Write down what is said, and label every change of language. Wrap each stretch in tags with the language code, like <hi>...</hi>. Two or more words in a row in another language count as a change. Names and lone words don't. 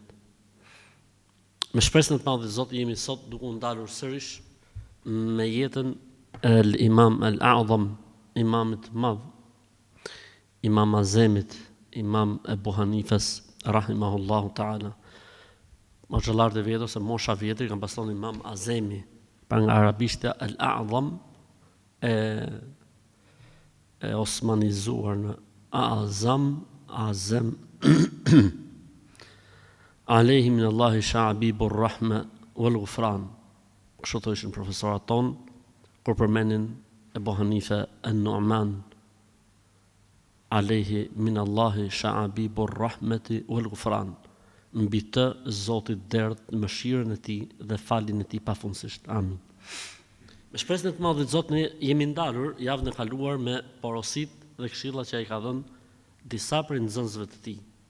<sq>Me shpresën e madhe Zot jemi sot duke u ndalur sërish me jetën e Imam al-A'zam, imamit madh, Imam Azemit, Imam Ebu Hanifes,</sq> <ar>رحمه الله تعالى.</ar> <sq>Moshëllarët e vjetër ose mosha vjetër kanë pasur Imam Azemi, pra nga arabishta al-A'zam e osmanizuar në Azem.</sq> <ar>عليه من الله شآبيب الرحمة والغفران.</ar> <sq>Kështu thoshin profesorat ton kur përmenin Ebu Hanife an-Nu'man.</sq> <ar>عليه من الله شآبيب الرحمة والغفران.</ar> <sq>Mbi të Zoti derdh mëshirën e tij dhe falin e tij pafundësisht. Amin. Me shpresën e të madhit Zot ne jemi ndalur javën e kaluar me porositë dhe këshillat që ai ka dhënë disa prej nxënësve të tij.</sq>